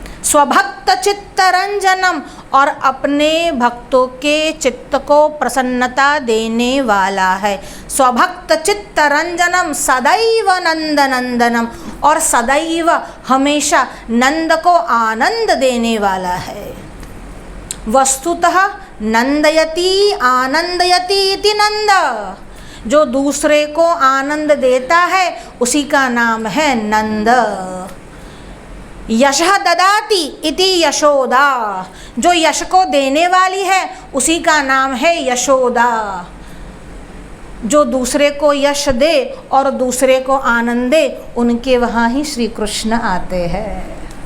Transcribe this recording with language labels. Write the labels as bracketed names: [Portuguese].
[Sanskrit] स्वभक्त चित्त रंजनम, [Hindi] और अपने भक्तों के चित्त को प्रसन्नता देने वाला है। [Sanskrit] स्वभक्त चित्त रंजनम सदैव नंद नंदनम, [Hindi] और सदैव हमेशा नंद को आनंद देने वाला है। [Sanskrit] वस्तुतः नंदयति आनंदयति इति नंद। [Hindi] जो दूसरे को आनंद देता है उसी का नाम है नंद। [Sanskrit] यशः ददाति इति यशोदा। [Hindi] जो यश को देने वाली है उसी का नाम है यशोदा। जो दूसरे को यश दे और दूसरे को आनंद दे, उनके वहाँ ही श्री कृष्ण आते हैं।